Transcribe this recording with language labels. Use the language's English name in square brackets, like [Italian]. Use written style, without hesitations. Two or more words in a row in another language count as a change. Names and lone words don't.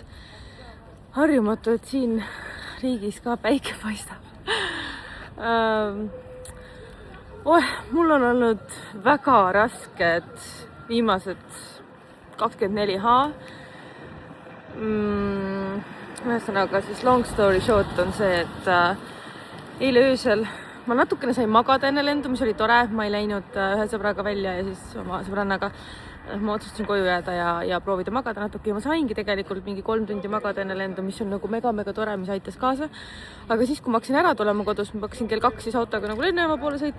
[Estonian] Harjumatu, et siin riigis ka päike paistab. Mul on olnud väga rasked viimased 24H. Ühesõnaga siis [English] long story short [Estonian] on see, et eile öösel ma natukene sain magada enne lendu, mis oli tore. Ma ei läinud ühe sõbraga välja ja siis oma sõbrannaga ma otsustasin koju jääda ja proovida magada natuke. Ja ma saingi tegelikult mingi 3 tundi magada enne lendu, mis on nagu mega tore, mis aitas kaasa. Aga siis, kui ma hakkasin ära tulema kodus, ma hakkasin kell 2 siis autoga nagu lennujaama poole sõitma.